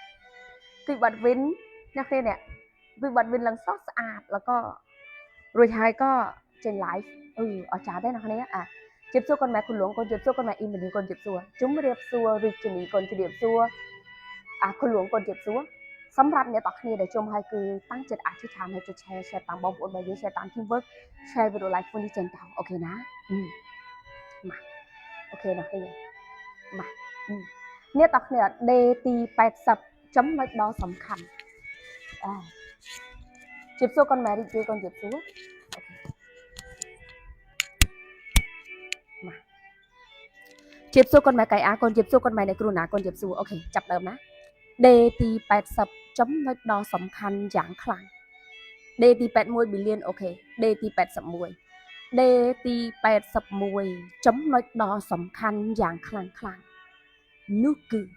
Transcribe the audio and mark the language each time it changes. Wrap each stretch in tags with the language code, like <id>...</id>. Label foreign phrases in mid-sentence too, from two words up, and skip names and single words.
<km>អ្នកគ្នានេះអង្គុយបាត់វិនឡើងស្រស់ស្អាត</km> <th>แล้วก็</th> <km>រួចហើយក៏ចេញ live អស្ចារ្យទេអ្នកគ្នា ជម្រាបសួរកូនម៉ែគុណលងកូនជម្រាបសួរកូនម៉ែអ៊ីមនីកូនជម្រាបសួរជម្រាបសួររីកជំនីកូនជម្រាបសួរគុណលងកូនជម្រាបសួរសម្រាប់អ្នកទាំងគ្នាដែលជុំហើយគឺតាំងចិត្តអធិដ្ឋានហើយចុច share តាមបងប្អូនរបស់យើង share តាម teamwork</km> <en>share video live</en> <km>មួយនេះចេញទៅអូខេណាមកអូខេអ្នកគ្នាមកអ្នកទាំងគ្នា day ទី80ចំណុចដ៏សំខាន់ ជម្រាបសួរកូនម៉ែរីករាយកូនជម្រាបសួរមកជម្រាបសួរកូនម៉ែកៃអាកូនជម្រាបសួរកូនម៉ែអ្នកគ្រូណាកូនជម្រាបសួរអូខេចាប់ដើមណា day ទី80ចំណុចដ៏សំខាន់យ៉ាងខ្លាំង day ទី81 billion អូខេ day ទី81 day ទី81ចំណុចដ៏សំខាន់យ៉ាងខ្លាំងនោះគឺ</km>